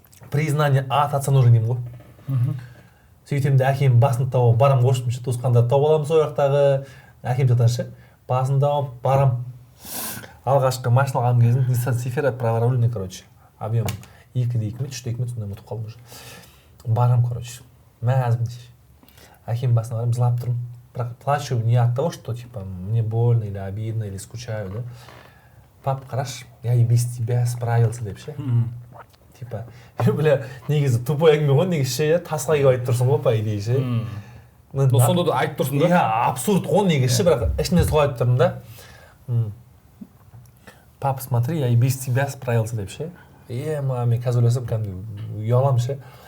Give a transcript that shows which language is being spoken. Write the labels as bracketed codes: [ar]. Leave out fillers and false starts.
[ru] Признание от отца нужен [kk] деймін ғой. Сөйтемін де әкем басын тауып барам қошым ше, туысқандарды тауып аламын сол жақтағы, әкем жақтан ше, басын тауып барам. Алғашқы машина алған кезім Nissan Safira праворульный, короче, объем 2-2 метр, 3-2 метр, сондай ұмытып қалдым уже. Барам, короче, мәзбін ше. Әкем басына барам, жылап тұрмын. [ru] Бірақ плачу не от того, что типа мне больно или обидно или скучаю, да. [kk] Пап, қарашы, [ru] я и без тебя справился [kk] деп ше. Типа, бля, негізі тупой әңгіме ғой, негізі ше, тасқа келіп айтып тұрсың ғой, [ru] по идее [kk] ше. Но сонда да айтып тұрсың да? Иә, абсурд ғой негізі ше, бірақ ішімде солай айтып тұрмын да. [ru] Пап, смотри, я и без тебя справился [kk] деп ше. Мен қазір ойласам кәдімгі ұяламын ше.